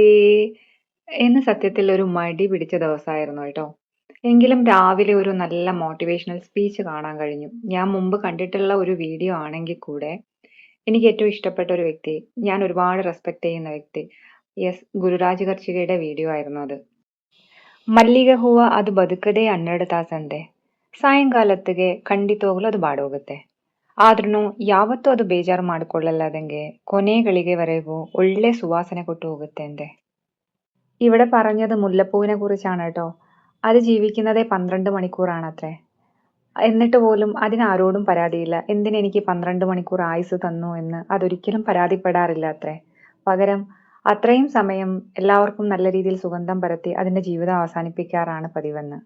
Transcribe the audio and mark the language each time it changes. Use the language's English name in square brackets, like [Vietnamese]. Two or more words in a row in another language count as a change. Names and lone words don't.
[Malayalam] ഇന്ന് സത്യത്തിൽ ഒരു മടി പിടിച്ച ദിവസമായിരുന്നു കേട്ടോ. എങ്കിലും രാവിലെ ഒരു നല്ല [English] motivational speech [Malayalam] കാണാൻ കഴിഞ്ഞു. ഞാൻ മുമ്പ് കണ്ടിട്ടുള്ള ഒരു വീഡിയോ ആണെങ്കിൽ കൂടെ എനിക്ക് ഏറ്റവും ഇഷ്ടപ്പെട്ട ഒരു വ്യക്തി, ഞാൻ ഒരുപാട് റെസ്പെക്ട് ചെയ്യുന്ന വ്യക്തി, യെസ്, ഗുരുരാജ് കർച്ചികയുടെ വീഡിയോ ಆയിരുന്നു ಅದು. [Kannada] ಮಲ್ಲಿಗೆ ಹೂವ ಅದು ಬದುಕದೇ 12 ತಾಸಂತೆ, ಸಾಯಂಕಾಲತ್ತಿಗೆ ಖಂಡಿತವಾಗ್ಲೂ ಅದು ಬಾಡೋಗುತ್ತೆ. ಆದ್ರೂ ಯಾವತ್ತೂ ಅದು ಬೇಜಾರು ಮಾಡ್ಕೊಳ್ಳಲ್ಲದಂಗೆ ಕೊನೆ ಗಳಿಗೆವರೆಗೂ ಒಳ್ಳೆ ಸುವಾಸನೆ ಕೊಟ್ಟು ಹೋಗುತ್ತೆ ಅಂತೆ. [Malayalam] ഇവിടെ പറഞ്ഞത് മുല്ലപ്പൂവിനെ കുറിച്ചാണ് കേട്ടോ. അത് ജീവിക്കുന്നതേ 12 മണിക്കൂറാണത്രേ. എന്നിട്ട് പോലും അതിനാരോടും പരാതിയില്ല. എന്തിനെനിക്ക് 12 മണിക്കൂർ ആയുസ് തന്നു എന്ന് അതൊരിക്കലും പരാതിപ്പെടാറില്ല അത്രേ. പകരം അത്രയും സമയം എല്ലാവർക്കും നല്ല രീതിയിൽ സുഗന്ധം പരത്തി അതിന്റെ ജീവിതം അവസാനിപ്പിക്കാറാണ് പതിവെന്ന്.